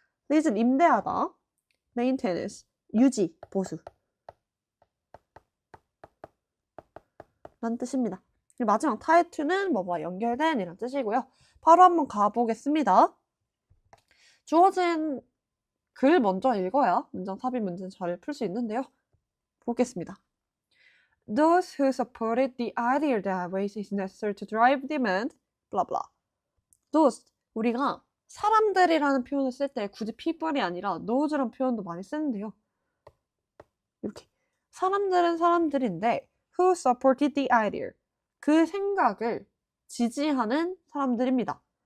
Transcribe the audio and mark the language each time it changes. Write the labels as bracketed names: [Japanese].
[Korean] lease는 임대하다, maintenance, 유지, 보수 란 뜻입니다. 마지막 tie는 뭐와 연결된 이란 뜻이고요. 바로 한번 가보겠습니다. 주어진 글 먼저 읽어야 문장 삽입 문제는 잘 풀 수 있는데요. 보겠습니다. [English] Those who supported the idea that waste is necessary to drive demand, blah blah. [Korean] Those, 우리가 사람들이라는 표현을 쓸 때 굳이 people이 아니라 those라는 표현도 많이 쓰는데요. 이렇게 사람들은 사람들인데 [English] who supported the idea, [Korean] 그 생각을 지지하는 사람들입니다.